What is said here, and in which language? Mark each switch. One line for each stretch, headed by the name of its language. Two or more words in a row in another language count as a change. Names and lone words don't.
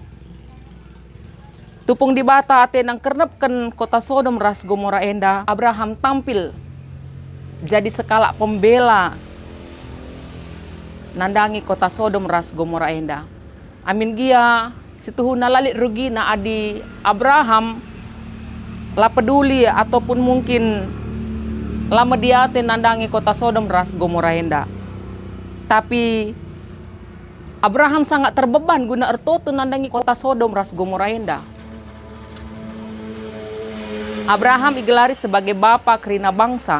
Batak Karo: Tupung di bata ate nang kernepkan kota Sodom ras Gomora enda, Abraham tampil jadi sekala pembela nandangi kota Sodom ras Gomora enda. Amin gia situhuna lalit rugi na adi Abraham la peduli
Indonesian: ataupun mungkin
Batak Karo: la mediate nandangi kota Sodom ras Gomora enda. Tapi Abraham
Indonesian: sangat terbeban
Batak Karo: guna ertoto nandangi kota Sodom ras Gomora enda. Abraham igelari sebagai bapa kerina bangsa.